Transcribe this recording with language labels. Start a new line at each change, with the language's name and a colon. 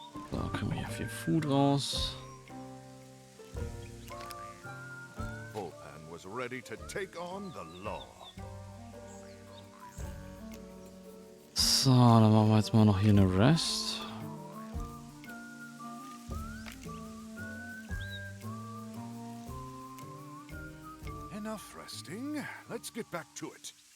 German: So, kriegen wir hier viel Food raus.
English: Was ready to take on the law.
German: So, dann machen wir jetzt mal noch hier eine Rest.
English: Enough resting. Let's get back to it.